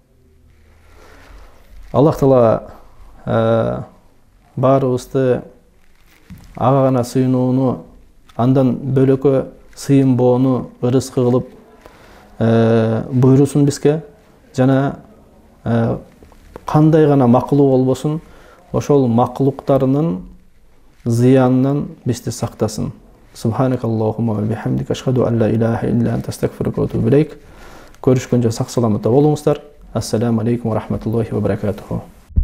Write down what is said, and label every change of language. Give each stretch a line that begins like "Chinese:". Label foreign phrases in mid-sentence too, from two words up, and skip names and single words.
Kyrgyz: Аллах Таала баарыбызды ага гана сыйынууну, андан бөлөккө сыйынбоону ырыскы кылып буйрусун бизге, жана кандай гана макулук болбосун, ошол макулуктарынын зыянынан бизди сактасын.
Arabic: سبحانك اللهم وبحمدك، أشهد أن لا إله إلا أنت، أستغفرك وأتوب إليك.
Kyrgyz: Көрүшкөнчө сак саламатта болуңуздар.
Arabic: السلام عليكم ورحمة الله وبركاته.